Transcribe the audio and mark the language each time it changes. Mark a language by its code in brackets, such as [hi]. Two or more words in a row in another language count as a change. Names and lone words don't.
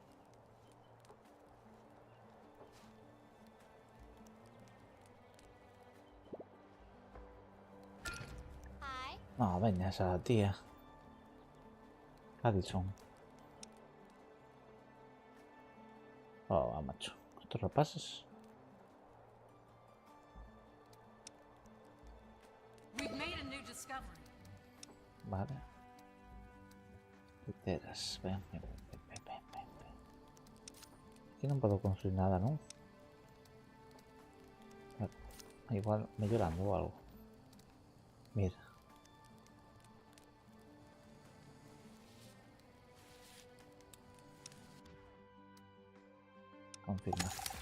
[en] Hi. [gl] No, veña esa tía. Addison. Oh, macho. Estos rapaces. [en] We've made a new discovery. [gl] Vale. Literas. Ven, ven, ven, ven, ven, ven, ven. Aquí non podo construir nada, non? Igual mellorando ou algo. Mira. Confirmar.